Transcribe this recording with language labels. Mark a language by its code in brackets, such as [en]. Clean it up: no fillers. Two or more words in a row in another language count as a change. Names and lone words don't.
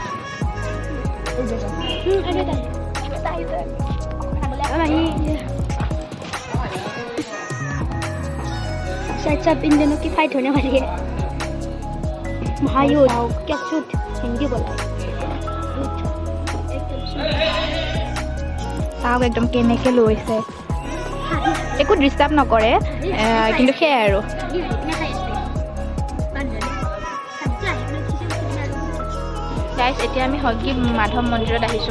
[hi] सब इन दोनों की फाइट होने वाली है। भाइयों क्या शुद्ध हिंदी बोला [as] চাওক একদম কেনেকৈ লৈছে, একো ডিষ্টাৰ্ব নকৰে, কিন্তু সেয়াই আৰু। গাইজ, এতিয়া আমি হয়গ্ৰী মাধৱ মন্দিৰত আহিছোঁ।